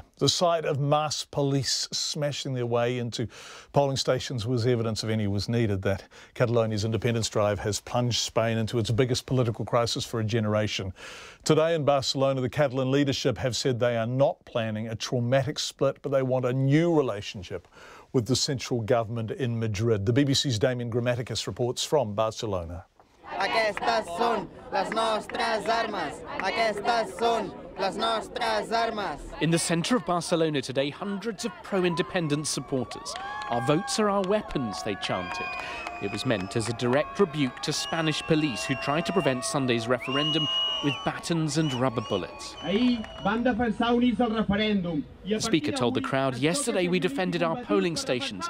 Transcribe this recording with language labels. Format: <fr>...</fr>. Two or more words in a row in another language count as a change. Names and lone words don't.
<en>The sight of mass police smashing their way into polling stations was evidence, if any was needed, that Catalonia's independence drive has plunged Spain into its biggest political crisis for a generation. Today in Barcelona, the Catalan leadership have said they are not planning a traumatic split, but they want a new relationship with the central government in Madrid. The BBC's Damien Grammaticus reports from Barcelona.</en> <ca>Aquestes són les nostres armes. Aquestes són</ca> <en>In the centre of Barcelona today, hundreds of pro-independence supporters. Our votes are our weapons, they chanted. It was meant as a direct rebuke to Spanish police who tried to prevent Sunday's referendum with batons and rubber bullets. The speaker told the crowd, yesterday we defended our polling stations.</en>